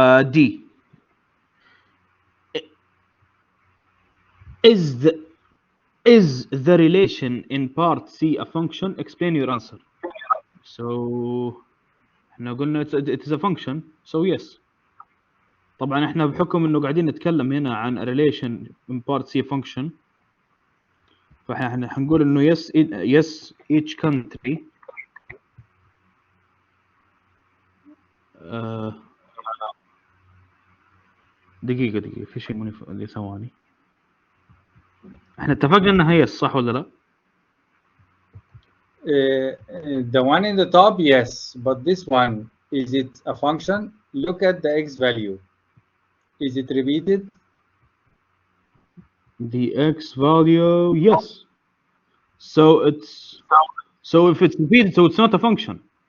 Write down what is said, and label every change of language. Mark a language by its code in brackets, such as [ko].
[en] D. Is the relation in part C a function? Explain your answer. So [ar] احنا قلنا [en] it is a function, so yes. [ar] طبعا احنا بحكم انه قاعدين نتكلم هنا عن [en] a relation in part C function, [ar] فاحنا حنقول انه [en] yes each country [ar] دقيقة في شيء اللي ثواني. احنا اتفقنا انها هي صح ولا لا؟ [en] The one in the top, yes, but this one, is it a function? Look at the x value. Is it repeated? The x value, yes. So if it's repeated, so it's not a function.